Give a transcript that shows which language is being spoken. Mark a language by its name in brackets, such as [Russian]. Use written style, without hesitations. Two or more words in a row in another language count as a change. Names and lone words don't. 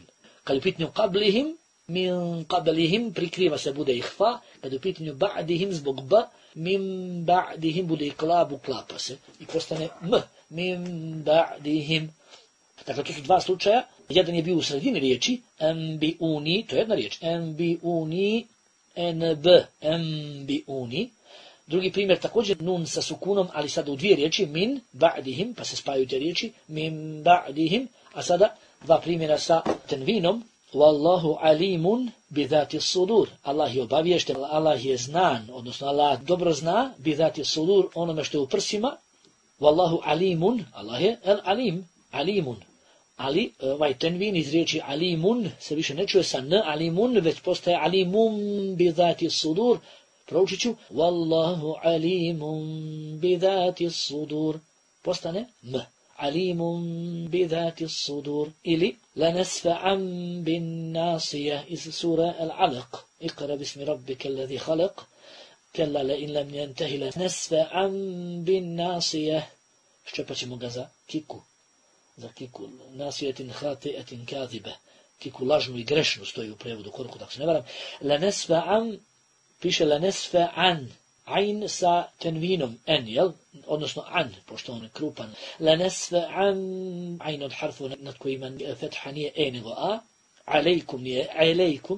[Bosnian] Kad u pitanju qablihim, [Arabic] من قبلهم, [Bosnian] prikriva se, bude ihfa. Kad u pitanju ba'dihim, zbog b, [Arabic] من بعدهم, [Bosnian] bude iklab, uklapa se i postane m. [Arabic] من بعدهم. [Bosnian] Dakle, to su dva slučaja. Jedan je bio u sredini riječi, enbiuni, to je jedna riječ, enbiuni, enbiuni. Drugi primjer također nun sa sukunom, ali sada u dvije riječi, [Arabic] من بعدهم, [Bosnian] pa se spajaju te riječi, [Arabic] من بعدهم, [Bosnian] a sada dva primjera sa tenvinom, [Arabic] والله عليم بذات الصدور. [Bosnian] Allah je obaviješten, Allah je znan, odnosno Allah dobro zna, [Arabic] بذات الصدور, [Bosnian] onome što je u prsima. [Arabic] والله عليم, [Bosnian] Allah je alim, alimun. Ali ovaj tenvin iz riječi alimun se više ne čuje sa n, alimun, već postaje [Arabic] عليم بذات الصدور. [Bosnian] Proučit ću [Arabic] والله عليم بذات الصدور. [Bosnian] Postane m. [Arabic] عليم بذات الصدور. [Bosnian] Ili [Arabic] لنسفعا بالناصية [Bosnian] iz sura Al-Alaq. [Arabic] اقرأ باسم ربك الذي خلق كلا لئن لم ينته لنسفعا بالناصية. [Bosnian] Ščepat ćemo ga za kiku. Za kiku, [Arabic] ناصية خاطئة كاذبة, [Bosnian] kiku lažnu i grešnu stoji u prevodu, koliko tako se ne varam. Lanesfa'an, piše lanesfa'an, ain sa tenvinom, en, jel? Odnosno an, pošto on je krupan. Lanesfa'an, ain od harfu nad kojima fetha nije e nego a, alejkum nije alejkum.